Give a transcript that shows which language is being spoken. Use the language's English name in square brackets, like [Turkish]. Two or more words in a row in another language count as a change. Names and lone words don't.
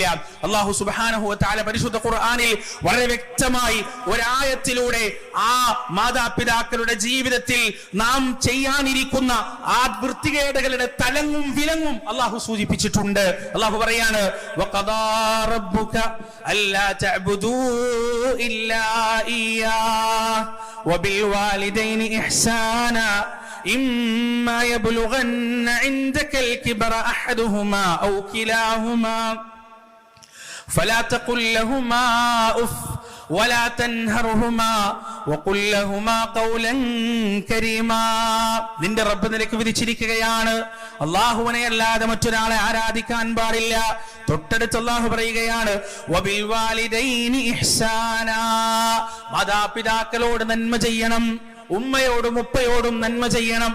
[Malayalam] അല്ലാഹു [Arabic] سبحانه وتعالى [Malayalam] പരിശുദ്ധ ഖുർആനിൽ വളരെ വ്യക്തമായി ഒരായത്തിലൂടെ ആ മാതാപിതാക്കളുടെ ജീവിതത്തിൽ നാം ചെയ്യാനിരിക്കുന്ന ആ വൃത്തികേടുകളുടെ തലങ്ങും വിലങ്ങും അല്ലാഹു സൂചിപ്പിച്ചിട്ടുണ്ട്. അല്ലാഹു പറയാണ്, [Arabic] وقضى ربك ألا تعبدوا إلا إياه وبالوالدين إحسانا إما يبلغن عندك الكبر أحدهما أو كلاهما فلا تقل لهما أف ولا تنهرهما وقل لهما قولا كريما. [Malayalam] നിന്റെ റബ്ബ് നിനക്ക് വിധിച്ചിരിക്കുകയാണ്, അല്ലാഹുവിനെ അല്ലാതെ മറ്റൊരാളെ ആരാധിക്കാൻ പാടില്ല. തൊട്ടടുത്ത് അല്ലാഹു പറയുകയാണ്, [Arabic] وبالوالدين إحسانا, [Malayalam] മാതാപിതാക്കളോട് നന്മ ചെയ്യണം, ഉമ്മയോടും ഉപ്പയോടും നന്മ ചെയ്യണം.